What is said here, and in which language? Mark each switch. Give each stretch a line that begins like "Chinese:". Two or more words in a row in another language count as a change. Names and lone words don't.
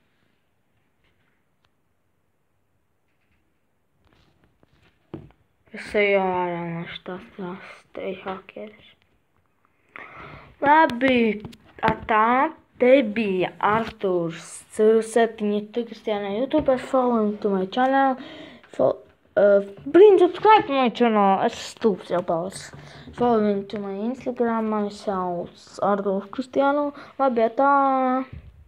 Latvian: Es eju ārā no šitās te ir hakeris. Labi, tā te bija Artūrs CR7 Kristiānā YouTube.
English: Follow me to my channel. Subscribe to my channel.
Latvian: Es stulbs jau palicis.
English: Follow me to my Instagram.
Latvian: Mani sauc Artūrs Kristiānu. Labi, tā.